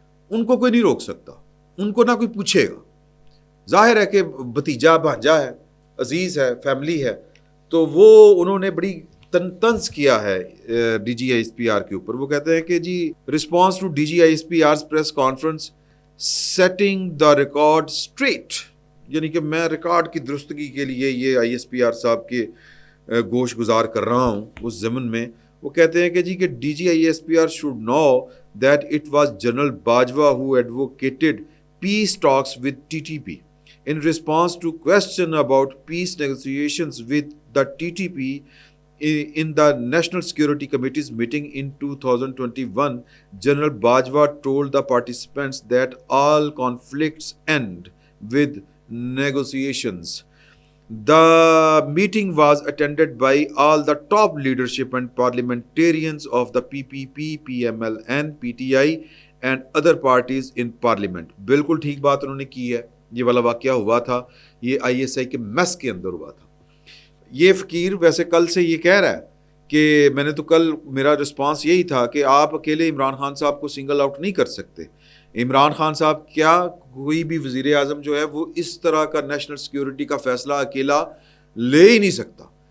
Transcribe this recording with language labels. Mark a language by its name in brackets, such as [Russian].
[Urdu] ان کو کوئی نہیں روک سکتا، ان کو نہ کوئی پوچھے گا. ظاہر ہے کہ بھتیجا بھانجا ہے، عزیز ہے، فیملی ہے، تو وہ انہوں نے بڑی طنز کیا ہے DGISPR کے اوپر. وہ کہتے ہیں کہ جی [English] response to DGISPR's press conference setting the record straight, [Urdu] یعنی کہ میں ریکارڈ کی درستگی کے لیے یہ ISPR صاحب کے گوش گزار کر رہا ہوں اس ضمن میں. وہ کہتے ہیں کہ جی کہ [English] DGISPR should know that it was General Bajwa who advocated peace talks with TTP. In response to question about peace negotiations with the TTP in the National Security Committee's meeting in 2021, General Bajwa told the participants that all conflicts end with negotiations. The meeting was attended by all the top leadership and parliamentarians of the PPP, PMLN, PTI and other parties in parliament. [Urdu] بالکل ٹھیک بات انہوں نے کی ہے. یہ والا واقعہ ہوا تھا، یہ ISI کے میس کے اندر ہوا تھا. یہ فقیر ویسے کل سے یہ کہہ رہا ہے کہ میں نے تو کل میرا رسپانس یہی تھا کہ آپ اکیلے عمران خان صاحب کو سنگل آؤٹ نہیں کر سکتے. عمران خان صاحب کیا کوئی بھی وزیر اعظم جو ہے وہ اس طرح کا نیشنل سیکیورٹی کا فیصلہ اکیلا لے ہی نہیں سکتا.